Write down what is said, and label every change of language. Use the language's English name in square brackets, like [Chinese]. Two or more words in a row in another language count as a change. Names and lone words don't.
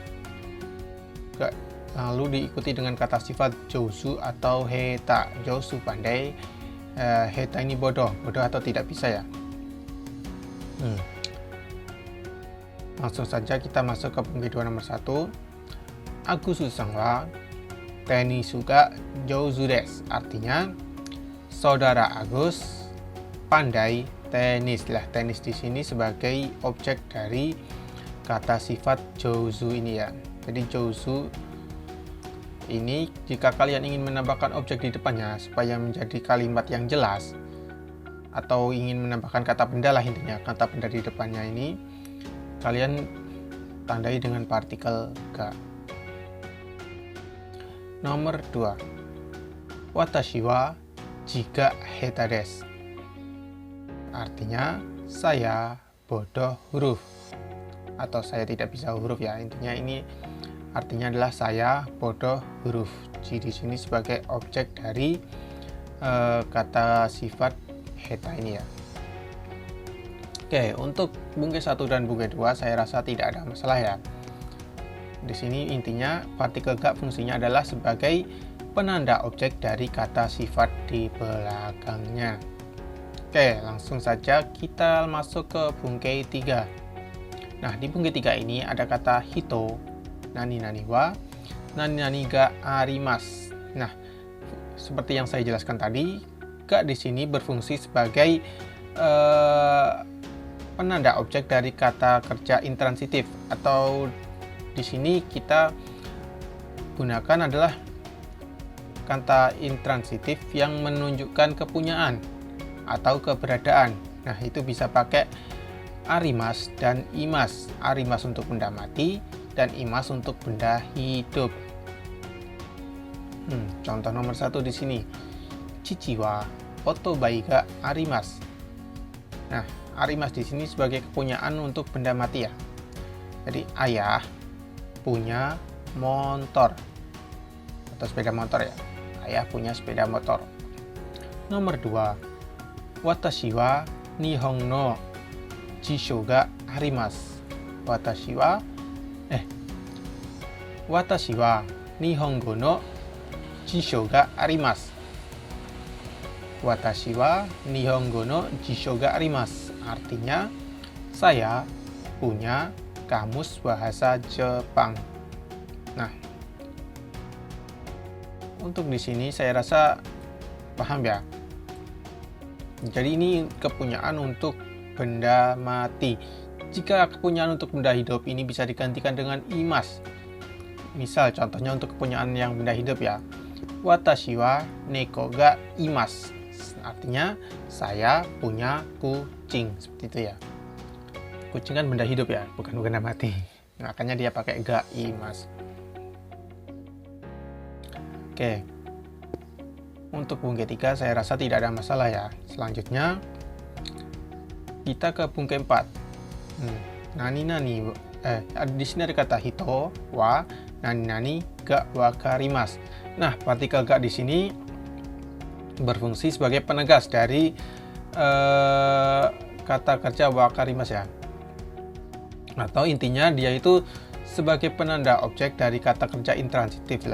[Indonesian] Lalu diikuti dengan kata sifat jousu atau heta. Jousu pandai, heta ini bodoh atau tidak bisa ya. Langsung saja kita masuk ke bungkai 2 nomor 1. [Japanese] Agusさんはテニスが上手です. [Indonesian] Artinya, saudara Agus pandai tenis lah. Tenis di sini sebagai objek dari kata sifat jouzu ini ya. Jadi jouzu ini jika kalian ingin menambahkan objek di depannya supaya menjadi kalimat yang jelas, atau ingin menambahkan kata benda lah, intinya kata benda di depannya ini, kalian tandai dengan partikel ga. Nomor 2, [Japanese] 私は字が下手です. [Indonesian] Artinya saya bodoh huruf atau saya tidak bisa huruf ya. Intinya ini artinya adalah saya bodoh huruf. Ji di sini sebagai objek dari kata sifat heta ini ya. Oke, untuk bungke 1 dan bungke 2 saya rasa tidak ada masalah ya. Di sini intinya partikel ga fungsinya adalah sebagai penanda objek dari kata sifat di belakangnya. Oke, langsung saja kita masuk ke bungke 3. Nah, di bungke 3 ini ada kata hito, [Japanese] 何々は、何々があります. [Indonesian] Nah, seperti yang saya jelaskan tadi, ga di sini berfungsi sebagai penanda objek dari kata kerja intransitif, atau di sini kita gunakan adalah kata intransitif yang menunjukkan kepunyaan atau keberadaan. Nah, itu bisa pakai arimas dan imas. Arimas untuk benda mati dan imas untuk benda hidup. Contoh nomor 1 di sini. [Japanese] 父はオートバイがあります. [Indonesian] Nah, arimas di sini sebagai kepunyaan untuk benda mati ya. Jadi ayah punya motor atau sepeda motor ya. Ayah punya sepeda motor. Nomor 2, [Japanese] 私は日本の辞書があります. 私は日本語の辞書があります. 私は日本語の辞書があります. [Indonesian] Artinya saya punya kamus bahasa Jepang. Nah, untuk di sini saya rasa paham ya. Jadi ini kepunyaan untuk benda mati. Jika kepunyaan untuk benda hidup ini bisa digantikan dengan imas. Misal contohnya untuk kepunyaan yang benda hidup ya. [Japanese] 私は猫がいます. [Indonesian] Artinya saya punya kucing, seperti itu ya. Kucing kan benda hidup ya, bukan benda mati. Makanya dia pakai [Japanese] がいます. [Indonesian] Oke. Untuk bungke 3 saya rasa tidak ada masalah ya. Selanjutnya kita ke bungke 4. [Japanese] 何々 [Indonesian] di sini ada kata [Japanese] 人は何々が分かります. [Indonesian] Nah, partikel ga di sini berfungsi sebagai penegas dari kata kerja wakarimasu ya. Atau intinya dia itu sebagai penanda objek dari kata kerja intransitif lah.